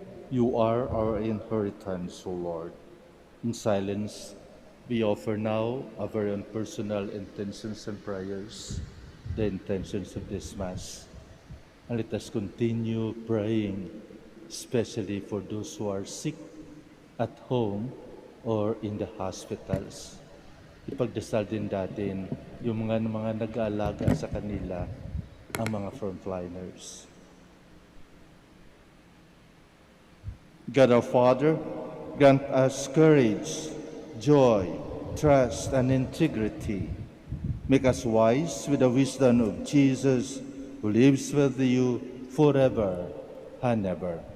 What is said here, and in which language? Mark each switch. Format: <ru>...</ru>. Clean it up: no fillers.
<en>You are our inheritance, O Lord. In silence, we offer now our very own personal intentions and prayers, the intentions of this Mass. And let us continue praying, especially for those who are sick at home or in the hospitals.</en> <tl>Ipagdasal din natin yung mga nag-aalaga sa kanila, ang mga frontliners.</tl> <en>God our Father, grant us courage, joy, trust, and integrity. Make us wise with the wisdom of Jesus, who lives with you forever and ever.</en>